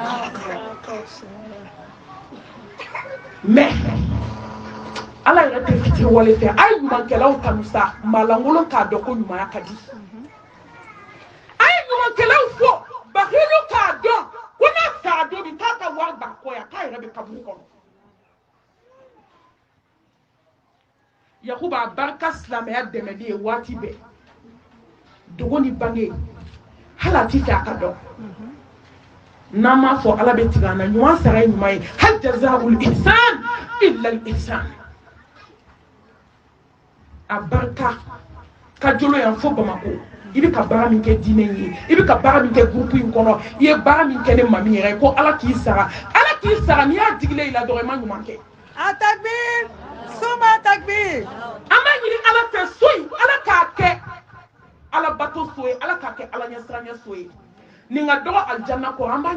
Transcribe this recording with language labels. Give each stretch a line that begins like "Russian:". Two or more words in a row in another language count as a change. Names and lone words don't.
Bambara: mais ala yɛrɛ tɛ fitiri wale fɛ a ye ɲumankɛlaw tanu sa maalankolon k'a dɔn ko ɲumanya ka di a ye ɲumankɛlaw fɔ bakilu k'a dɔn ko n'a sara don min k'a ka wari b'a kɔ yan k'a yɛrɛ bɛ kaburu kɔnɔ yakuba a barika silamɛya dɛmɛli ye waati bɛɛ dogo ni bange hali a ti fɛ a ka dɔn n'an m'a fɔ ala bɛ tigɛ an na ɲuman sara ye ɲuman ye
Arabic: هل جزاء الإحسان إلا الإحسان
Bambara: a barika ka jolo yan fo Bamako i bɛ ka baara min kɛ diinɛ ye i bɛ ka baara min kɛ groupe in kɔnɔ i ye baara min kɛ ne mami yɛrɛ ye ko ala k'i sara n'i y'a digilen i la dɔrɔn i ma ɲuman kɛ a takbir soma takbir an b'a ɲini ala fɛ so in ala k'a kɛ ala bato so ye ala k'a kɛ ala ɲɛsiranya so ye nin ka dɔgɔ alijanna kɔrɔ an b'a